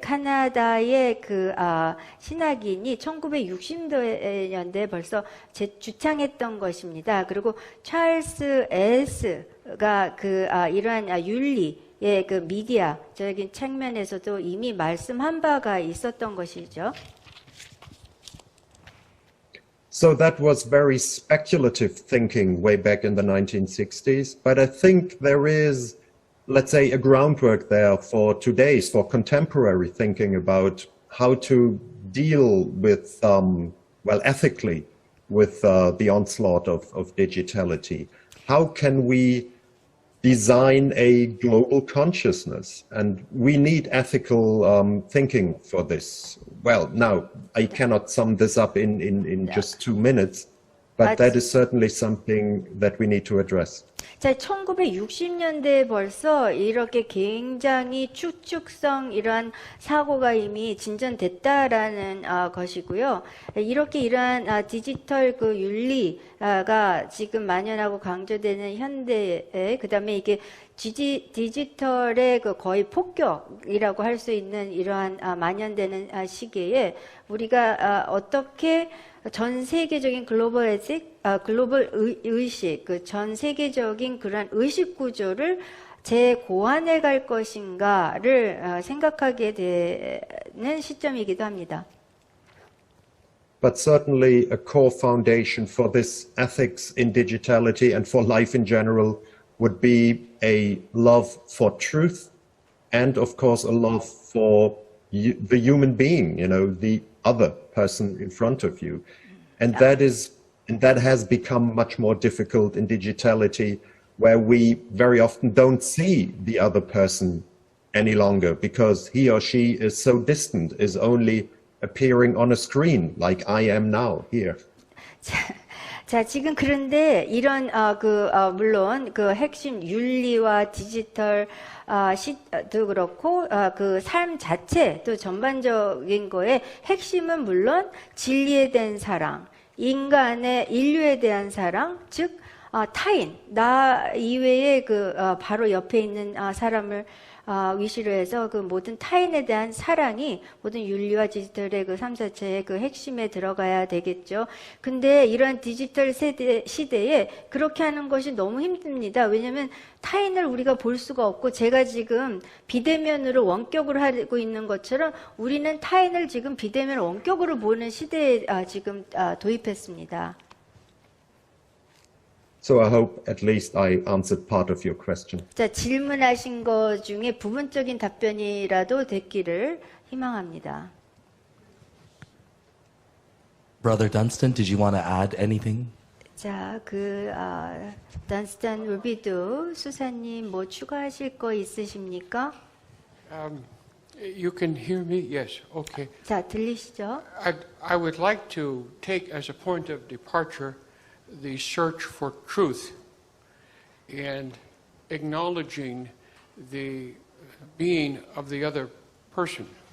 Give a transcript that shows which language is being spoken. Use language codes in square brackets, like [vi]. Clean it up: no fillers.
[ko] 카나다의 그 신학인이 1960년대에 벌써 주창했던 것입니다. 그리고 찰스 S가 그 이러한 윤리의 그 미디어적인 측면에서도 이미 말씀한 바가 있었던 것이죠. [en] So that was very speculative thinking way back in the 1960s, but I think there is, let's say, a groundwork there for today's, for contemporary thinking about how to deal with, well, ethically with the onslaught of digitality. How can we design a global consciousness? And we need ethical thinking for this. Well, now, I cannot sum this up in just 2 minutes, but that is certainly something that we need to address. [ko] 자, 1960년대에 벌써 이렇게 굉장히 추측성 이러한 사고가 이미 진전됐다라는 것이고요. 이렇게 이러한 디지털 그 윤리가 지금 만연하고 강조되는 현대에 그다음에 이게 디지털의 그 거의 폭격이라고 할 수 있는 이러한 만연되는 시기에 우리가 어떻게 전 세계적인 글로벌 의식, 그 전 세계적인 그러한 의식 구조를 재고안해 갈 것인가를 생각하게 되는 시점이기도 합니다. [en] But certainly a core foundation for this ethics in digitality and for life in general would be a love for truth and of course a love for the human being, you know, the other person in front of you. And that has become much more difficult in digitality, where we very often don't see the other person any longer because he or she is so distant, is only appearing on a screen like I am now here. [ko] 자, 지금 그런데 이런 물론 그 핵심 윤리와 디지털 도 그렇고 그 삶 자체도 전반적인 거에 핵심은 물론 진리에 대한 사랑, 인류에 대한 사랑, 즉 타인, 나 이외에 그 바로 옆에 있는 사람을 위시로 해서 그 모든 타인에 대한 사랑이 모든 윤리와 디지털의 그 삶 자체의 그 핵심에 들어가야 되겠죠. 근데 이런 디지털 시대에 그렇게 하는 것이 너무 힘듭니다. 왜냐하면 타인을 우리가 볼 수가 없고 제가 지금 비대면으로 원격으로 하고 있는 것처럼 우리는 타인을 지금 비대면 원격으로 보는 시대에 지금 도입했습니다. [en] So I hope at least I answered part of your question. [ko] 자, 질문하신 것 중에 부분적인 답변이라도 됐기를 희망합니다. [en] Brother Dunstan, did you want to add anything? [ko] 자, 던스턴 루비도 수사님 뭐 추가하실 거 있으십니까? [en] You can hear me? Yes. Okay. [ko] 자, 들리시죠? [en] I would like to take as a point of departure the search for truth and acknowledging the being of the other person.